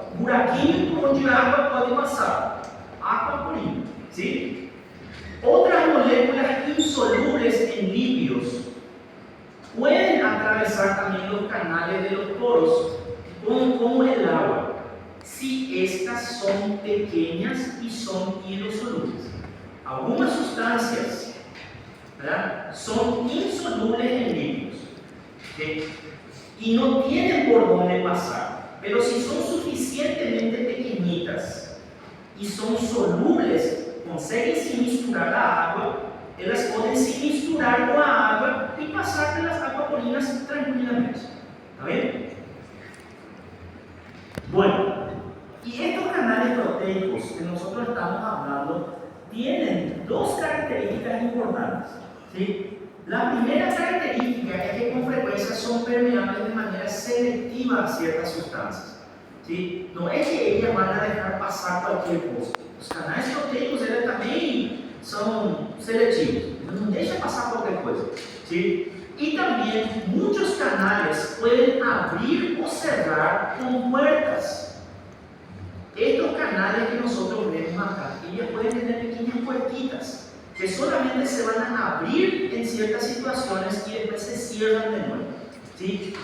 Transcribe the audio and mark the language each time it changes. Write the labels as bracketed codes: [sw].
[pt] Buraquinho por onde a água pode passar. [es] Agua, orina, ¿sí? Otras moléculas insolubles en lípidos pueden atravesar también los canales de los poros, como el agua, si estas son pequeñas y son hidrosolubles. Algunas sustancias, ¿verdad?, son insolubles en lípidos, ¿sí?, y no tienen por dónde pasar, pero si son suficientemente pequeñitas y son solubles, [pt] conseguem se misturar a água, elas podem se misturar com a água e passar pelas aquaporinas tranquilamente. [es] ¿Está bien? Bueno, y estos canales proteicos que nosotros estamos hablando tienen dos características importantes, ¿sí? La primera característica es que con frecuencia son permeables de manera selectiva a ciertas sustancias, ¿sí? No es que ellas van a dejar pasar cualquier cosa. [pt] Os canais proteicos eles também são seletivos, não deixa passar qualquer coisa, ¿sí? [es] Y también muchos canales pueden abrir o cerrar con puertas. Estos canales que nosotros vemos acá, ellas pueden tener pequeñas puertitas que solamente se van a abrir en ciertas situaciones y después se cierran de nuevo, ¿sí?